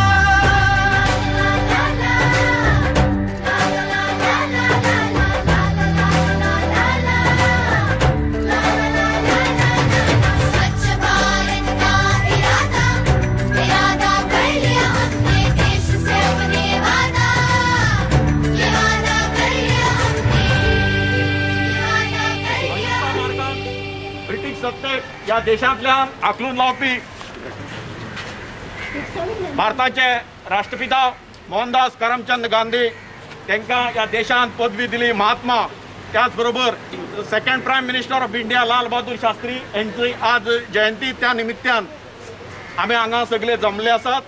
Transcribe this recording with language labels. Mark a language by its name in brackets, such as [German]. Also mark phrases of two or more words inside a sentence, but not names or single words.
[Hindi] स्वच्छ भारत का इरादा इरादा कर लिया हमने, देश से अपने वादा कर लिया हमने। [Konkani] ब्रिटिश सत्तेक या देशांतल्या आखलून लावपी भारताचे राष्ट्रपिता मोहनदास करमचंद गांधी तांकां या देशांत पदवी दिली महात्मा। त्याच बरोबर [English] second prime minister of India [Konkani] लाल बहादूर शास्त्री यांची आज जयंती, त्या निमित्तान आमी हांगा सगळे जमले आसात।